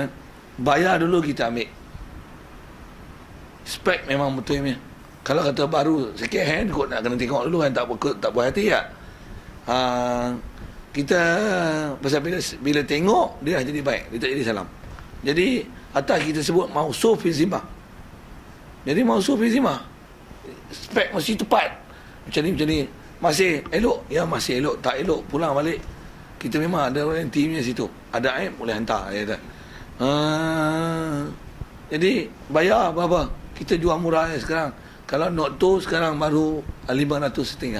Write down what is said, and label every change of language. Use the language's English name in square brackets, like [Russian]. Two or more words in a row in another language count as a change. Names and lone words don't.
[Malay] Bayar dulu kita ambil. Spek memang betul punya. Kalau kata baru [English] second hand, [Malay] kot nak kena tengok dulu kan. Tak puas hati tak? Kita pasal bila tengok dia dah jadi baik, dia tak jadi salam. Jadi atas kita sebut [Arabic] mausuf fi zimmah. [Malay] Jadi [Arabic] mausuf fi zimmah, [Malay] spek mesti tepat. Macam ni masih elok, ya masih elok. Tak elok pulang balik. Kita memang ada warranty punya situ. Ada aib boleh hantar dia kata. Jadi bayar berapa? Kita jual murah sekarang. Kalau Note 2 sekarang baru 500 setengah.